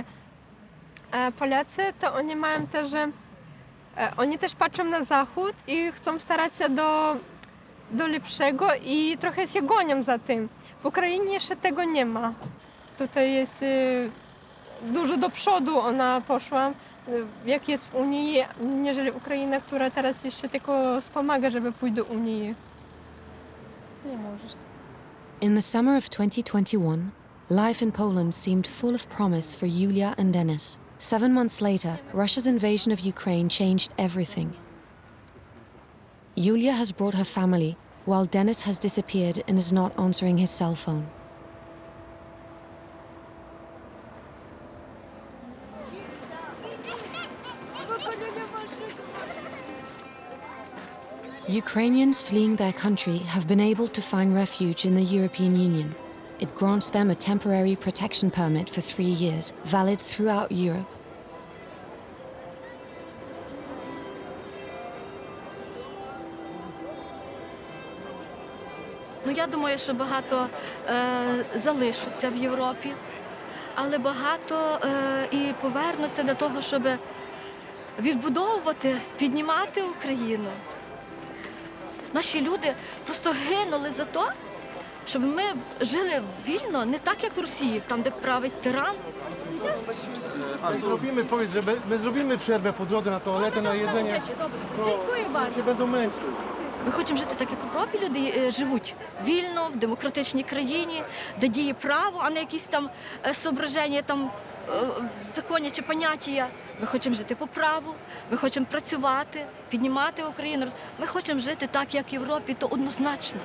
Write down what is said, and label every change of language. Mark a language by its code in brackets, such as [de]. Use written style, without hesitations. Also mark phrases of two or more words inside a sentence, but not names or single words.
[pl] A Polacy to oni mają też, że oni też patrzą na Zachód i chcą starać się do lepszego i trochę się gonią za tym. W Ukrainie jeszcze tego nie ma. Tutaj jest dużo do przodu ona poszła, jak jest w Unii, niżeli Ukraina, która teraz jeszcze tylko wspomaga, żeby pójść do Unii. Nie możesz. [en] In the summer of 2021, life in Poland seemed full of promise for Julia and Denis. 7 months later, Russia's invasion of Ukraine changed everything. Julia has brought her family, while Denis has disappeared and is not answering his cell phone. Ukrainians fleeing their country have been able to find refuge in the European Union. It grants them a temporary protection permit for 3 years, valid throughout Europe. [uk] Я думаю, що багато залишаться в Європі, але багато і повернуться для того, щоб відбудовувати, піднімати Україну. Наші люди просто гинули за те, щоб ми жили вільно, не так, як в Росії, там, де править тиран. [pl] My zrobimy przerwę po drodze na toaletę, na jedzenie. Дякую bardzo. Nie będą męczyć. [uk] Ми хочемо жити так, як в Європі люди живуть вільно, в демократичній країні, де діє право, а не якісь там соображення, там закони чи поняття. Ми хочемо жити по праву, ми хочемо працювати, піднімати Україну. Ми хочемо жити так, як в Європі, то однозначно.